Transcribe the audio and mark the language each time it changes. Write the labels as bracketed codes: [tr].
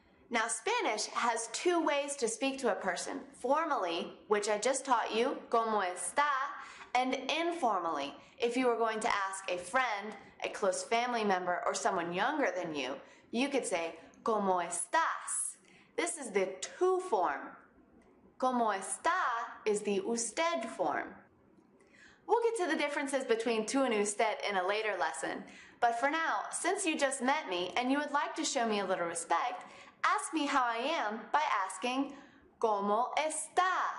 [en] Now, Spanish has two ways to speak to a person. Formally, which I just taught you, [es] ¿Cómo está? [en] And informally, if you were going to ask a friend, a close family member, or someone younger than you, you could say, [es] ¿Cómo estás? [en] This is the tú form. [es] ¿Cómo está [en] is the usted form. We'll get to the differences between tú and usted in a later lesson, but for now, since you just met me and you would like to show me a little respect, ask me how I am by asking, [es] ¿Cómo está?